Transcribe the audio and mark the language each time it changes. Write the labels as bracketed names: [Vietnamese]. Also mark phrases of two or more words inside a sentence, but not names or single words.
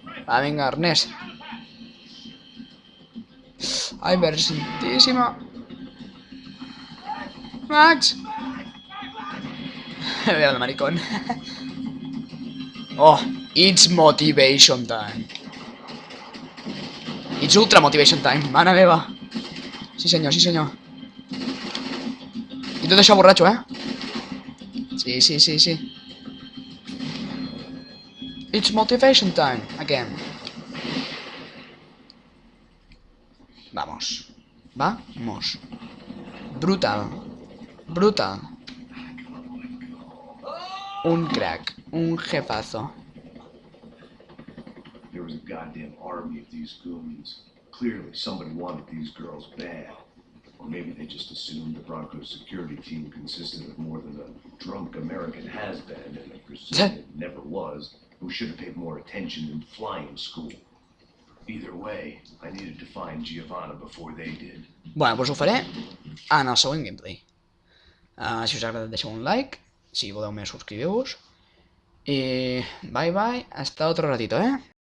[Catalan] Va, vinga, Ernest. Ai, versentíssima. Max. [Spanish] Veo de maricón. [English] Oh, it's motivation time. It's ultra motivation time, [Catalan] mare meva. Sí senyor, sí senyor. I tot això borratxo, eh? Sí, sí, sí, sí. [English] It's motivation time, again. [Spanish] Vamos. Vamos. Brutal. Brutal. Un crack. Un jefazo. [English] There was a goddamn army of these goons. Clearly, somebody wanted these girls bad. Or maybe they just assumed the Broncos security team consisted of more than a drunk American has-been, and they presumed it never was, who should have paid more attention in flying school. Either way, I needed to find Giovanna before they did. [Spanish] Bueno, pues [Catalan] ho faré en el següent gameplay. Si us ha agradat deixeu un like, si voleu més subscriveu-vos. [Spanish] I [English] bye bye, [Spanish] hasta otro ratito,